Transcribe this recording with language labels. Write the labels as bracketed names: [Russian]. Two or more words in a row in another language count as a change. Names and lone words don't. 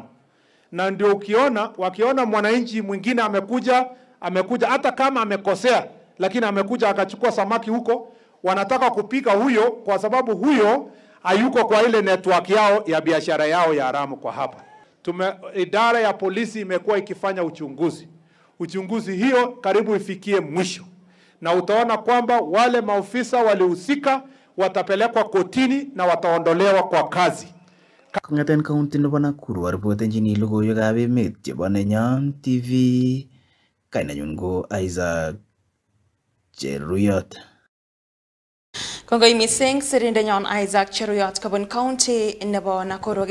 [Swahili] Na ndio wakiona mwananchi mwingine amekuja hata kama amekosea, lakini amekuja akachukua samaki huko, wanataka kupika huyo kwa sababu huyo hayuko kwa ile network yao ya biashara yao ya haramu kwa hapa. Idara ya polisi imekuwa ikifanya uchunguzi hiyo karibu ifikie mwisho, na utaona kwamba wale maofisa walihusika watapelekwa kotini na wataondolewa kwa kazi. [Kalenjin] Kong'eten kaunti nebo Nakuru aripotenjini logoiwekab emet chebo Nenyon TV, kainanyun ko Isaac Cheruyot. Kongoi missing sirindenyon Isaac Cheruyot kobun county nebo Nakuru.